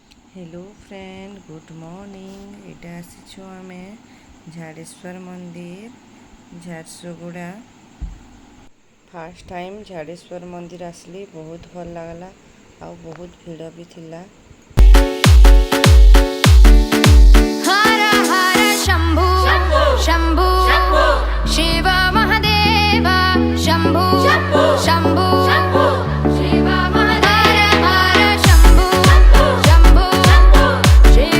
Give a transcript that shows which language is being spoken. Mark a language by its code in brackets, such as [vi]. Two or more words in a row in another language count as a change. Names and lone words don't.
[en] hello friend good morning [or] ଏଠା ଆସିଛୁ ଆମେ ଝାଡ଼େଶ୍ୱର ମନ୍ଦିର ଝାରସୁଗୁଡ଼ା [en] first time [or] ଝାଡ଼େଶ୍ୱର ମନ୍ଦିର ଆସଲି ବହୁତ ଭଲ ଲାଗଲା ଆ ବହୁତ ଭିଡ଼ ଭି ଥିଲା। [hi] हर हर शंभु शंभु शिव महादेव शंभु शंभु शिव महादेव हर शंभु शंभु शिव